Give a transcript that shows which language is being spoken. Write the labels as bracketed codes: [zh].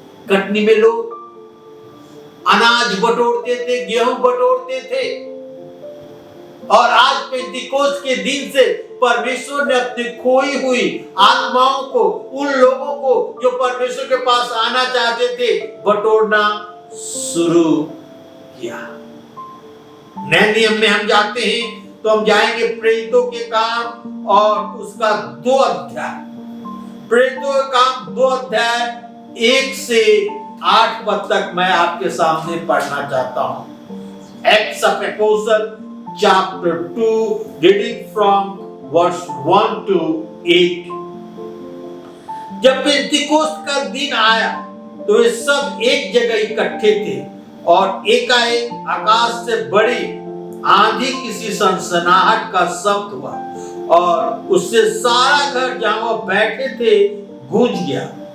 [hi] कटनी में लोग अनाज बटोरते थे, गेहूं बटोरते थे, और आज पेंतिकोस्त के दिन से परमेश्वर ने अपनी खोई हुई आत्माओं को, उन लोगों को जो परमेश्वर के पास आना चाहते थे, बटोरना शुरू किया। नए नियम में हम जाते हैं तो हम जाएंगे प्रेरितों के काम और उसका 2 अध्याय। प्रेरितों के काम 2 अध्याय 1 से 8 पद तक मैं आपके सामने पढ़ना चाहता हूं। [en] Acts of apostle chapter 2 reading from verse 1 to 8। [hi] जब पेंतिकोस्त का दिन आया तो वे सब एक जगह इकट्ठे थे, और एकाएक आकाश से बड़ी आंधी किसी सनसनाहट का शब्द हुआ, और उससे सारा घर जहां वो बैठे थे गूंज गया,